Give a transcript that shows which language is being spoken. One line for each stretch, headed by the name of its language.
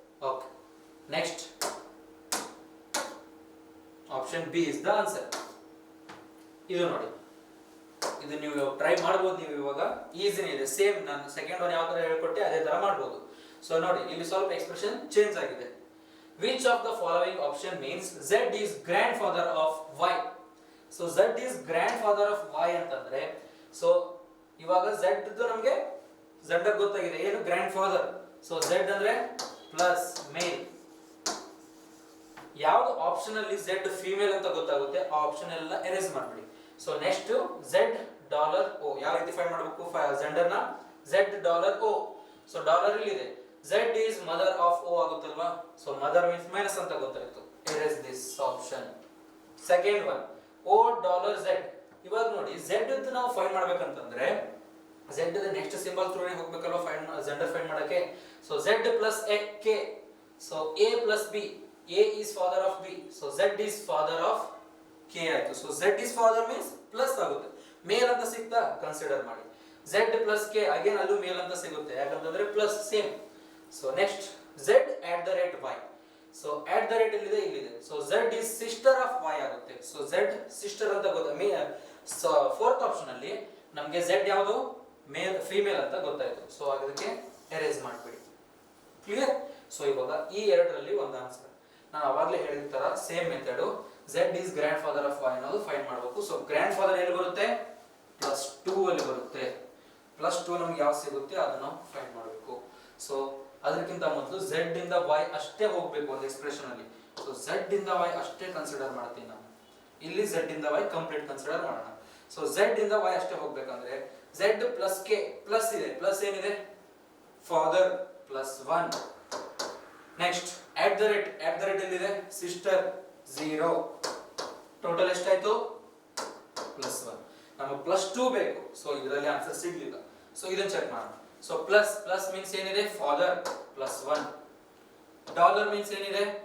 English: Okay, next option B is the answer.
Kannada: ಇದು ನೋಡಿ, ಇದು ನೀವು ಟ್ರೈ ಮಾಡ್ಬೋದು. ನೀವು ಇವಾಗ ಈಸಿನೇ ಇದೆ, ಸೇಮ್ ನಾನು ಸೆಕೆಂಡ್ ಒನ್ ಯಾವ ತರ ಹೇಳ್ಕೊಟ್ಟೆ ಅದೇ ತರ ಮಾಡ್ಬೋದು. ಸೊ ನೋಡಿ, ಇಲ್ಲಿ ಸ್ವಲ್ಪ ಎಕ್ಸ್ಪ್ರೆಷನ್ ಚೇಂಜ್ ಆಗಿದೆ.
English: Which of the following option means Z is grandfather of Y? So Z is grandfather of Y
Kannada: ಅಂತಂದ್ರೆ, ಸೊ ಇವಾಗ Z ನಮಗೆ Z ಗೊತ್ತಾಗಿದೆ, ಏನು ಗ್ರ್ಯಾಂಡ್ ಫಾದರ್. ಸೊ Z ಅಂದ್ರೆ ಪ್ಲಸ್ ಮೇಲ್. ಯಾವ್ದು ಆಪ್ಷನ್ ಅಲ್ಲಿ Z ಫೀಮೇಲ್ ಅಂತ ಗೊತ್ತಾಗುತ್ತೆ ಆ ಆಪ್ಷನ್ ಎಲ್ಲ ಎರೇಸ್ ಮಾಡ್ಬಿಡಿ. So next Z dollar O ಯಾವ ರೀತಿ ಫೈಂಡ್ ಮಾಡಬೇಕು? ಜೆಂಡರ್ ನ Z$O. ಸೊ ಡಾಲರ್ ಇಲ್ಲಿ ಇದೆ,
English: Z is mother of O
Kannada: ಆಗುತ್ತಲ್ವಾ? So mother means minus ಅಂತ ಗೊತ್ತಾಯ್ತು.
English: Erase this option. Second one O$Z.
Kannada: ಇವಾಗ ನೋಡಿ, Z ನಾವು find ಮಾಡ್ಬೇಕಂತಂದ್ರೆ Z next symbol through ಹೋಗ್ಬೇಕಲ್ವಾ find gender find ಮಾಡಕ್ಕೆ.
English: So Z plus K. So A plus B. A is father of B. So Z is father of K ಆಯ್ತು.
Kannada: So
English: Z is father means
Kannada: plus ಆಗುತ್ತೆ, ಮೇಲ್ ಅಂತ ಸಿಗ್ತಾ consider ಮಾಡಿ. Z plus K again ಅಲ್ಲೂ ಮೇಲ್ ಅಂತ ಸಿಗುತ್ತೆ, ಯಾಕಂತಂದ್ರೆ plus same. So next Z@Y. So at the rate ಇಲ್ಲಿದೆ, ಇಲ್ಲಿದೆ.
English: So Z is sister of Y ಆಗುತ್ತೆ.
Kannada: ಸೊ Z ಸಿಸ್ಟರ್ ಅಂತ ಸೊ ಫೋರ್ತ್ ಆಪ್ಷನ್ ಅಲ್ಲಿ ನಮಗೆ Z ಯಾವುದು ಮೇಲ್ ಫೀಮೇಲ್ ಅಂತ ಗೊತ್ತಾಯ್ತು. ಸೊ ಅದಕ್ಕೆ ಎರೇಸ್ ಮಾಡ್ಬಿಡಿ. ಕ್ಲಿಯರ್? ಸೊ ಇವಾಗ ಈ ಎರಡರಲ್ಲಿ ಒಂದು ಆನ್ಸರ್. ನಾನು ಅವಾಗಲೇ ಹೇಳಿದ ತರ same method,
English: Z is grandfather of Y
Kannada: ಅನ್ನೋದು ಫೈಂಡ್ ಮಾಡಬೇಕು. ಸೊ ಗ್ರ್ಯಾಂಡ್ ಫಾದರ್ ಎಲ್ಲಿ ಬರುತ್ತೆ? +2 ಅಲ್ಲಿ ಬರುತ್ತೆ. +2 ನಮ್ಗೆ ಯಾವ್ದು ಸಿಗುತ್ತೆ ಅದನ್ನ ಫೈಂಡ್ ಮಾಡಬೇಕು. ಸೊ ಅದಕ್ಕಿಂತ ಮೊದಲು Z ಇಂದ Y ಅಷ್ಟೇ ಹೋಗ್ಬೇಕು ಒಂದು ಎಕ್ಸ್ಪ್ರೆಷನ್ ಅಲ್ಲಿ. ಸೊ Z ಇಂದ Y ಅಷ್ಟೇ ಕನ್ಸಿಡರ್ ಮಾಡ್ತೀನಿ ನಾನು. ಇಲ್ಲಿ Z ಇಂದ Y ಕಂಪ್ಲೀಟ್ ಕನ್ಸಿಡರ್ ಮಾಡೋಣ. ಸೊ Z ಇಂದ Y ಅಷ್ಟೇ ಹೋಗ್ಬೇಕಂದ್ರೆ Z ಪ್ಲಸ್ K ಪ್ಲಸ್ ಇದೆ, ಪ್ಲಸ್ ಏನಿದೆ? Father +1. Next at the rate ಎಲ್ಲಿದೆ? ಸಿಸ್ಟರ್ 0. ಟೋಟಲ್ ಎಷ್ಟಾಯ್ತು? +1. ನಮಗೆ +2 ಬೇಕು. ಸೊ ಇದರಲ್ಲಿ ಆನ್ಸರ್ ಸಿಗ್ಲಿಲ್ಲ. ಸೊ ಇದನ್ನ ಚೆಕ್ ಮಾಡೋಣ. ಸೊ ಪ್ಲಸ್ ಮೀನ್ಸ್ ಏನಿದೆ? ಫಾದರ್ +1. ಡಾಲರ್ ಮೀನ್ಸ್ ಏನಿದೆ?